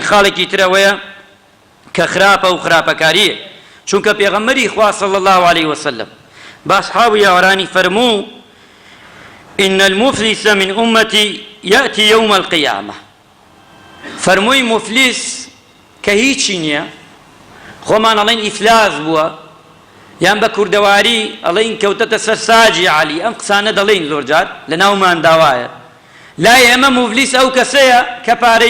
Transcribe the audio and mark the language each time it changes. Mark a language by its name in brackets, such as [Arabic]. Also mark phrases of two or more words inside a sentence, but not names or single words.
[Central Kurdish] خاڵێکی ترەوەیە کە خراپە و خراپەکاریە چونکە پێغەمبەری خوا [Arabic] صلی الله عليه وسلم [Central Kurdish] بە ئەصحاب و یاوەرانی فەرموو [Arabic] إن المفلس من أمتي يأتي يوم القيامة [Central Kurdish] فەرمووی مفلیس کە هیچی نییە خۆمان ئەڵێن ئیفلاس بووە یان بە کوردەواری ئەڵێن کەوتەتە سەر ساجی عالی ئەم قسانە دەڵێن زۆر جار لە ناومان داوایە لای ئێمە مفلیس ئەو کەسەیە کە پارەی